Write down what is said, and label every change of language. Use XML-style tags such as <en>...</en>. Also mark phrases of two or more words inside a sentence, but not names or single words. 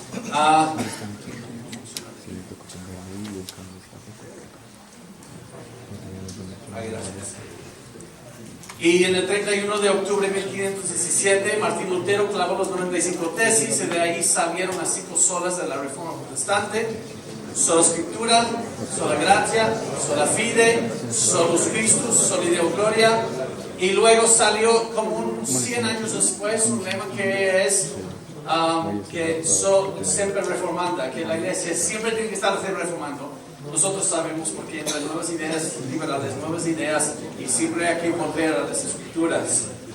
<es>Y en el 31 de octubre de 1517, Martín Lutero clavó los 95 tesis, y de ahí salieron las 5 solas de la Reforma Protestante: sola Escritura,</es> <la>sola gratia, sola fide, solus Christus, soli Deo gloria.</la> <es>Y luego salió, como 100 años después, un lema que es siempre reformanda, que la iglesia siempre tiene que estar reformando. Nosotros sabemos, porque entre nuevas ideas liberales, nuevas ideas, y siempre hay que volver a las Escrituras.</es>